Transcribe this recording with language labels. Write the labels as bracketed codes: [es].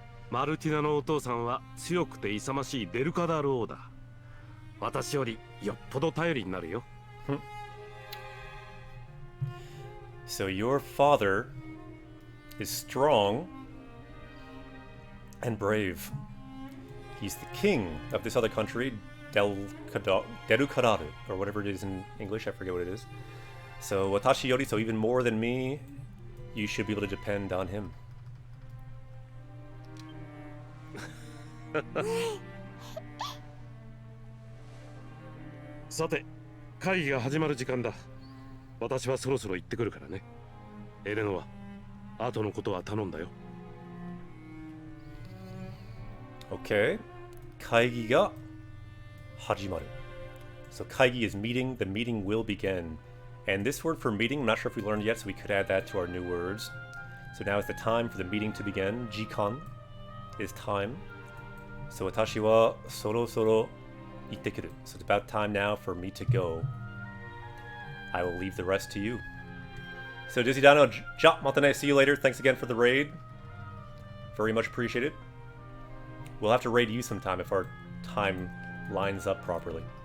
[ja] マルティナのお父さんは強くて勇ましいベルカダール王だ。私よりよっぽど頼りになるよ。 [en] So your father is strong and brave. He's the king of this other country, Derukadaru, or whatever it is in English, I forget what it is. So [ja] watashi yori, [en] so even more than me, you should be able to depend on him. [ja] さて、会議が始まる時間だ。私はそろそろ行ってくるからね。エレノア、後のことは頼んだよ。 [en] Okay. [ja] 会議が始まる. [en] So 会議 is meeting. The meeting will begin. And this word for meeting, I'm not sure if we learned yet, so we could add that to our new words. So now is the time for the meeting to begin. Jikan is time. [ja] So 私はそろそろ行ってくる. [en] So it's about time now for me to go. I will leave the rest to you. So Dizzy Dano, [ja] ja, matane, [en] see you later. Thanks again for the raid. Very much appreciated. We'll have to raid you sometime if our time lines up properly.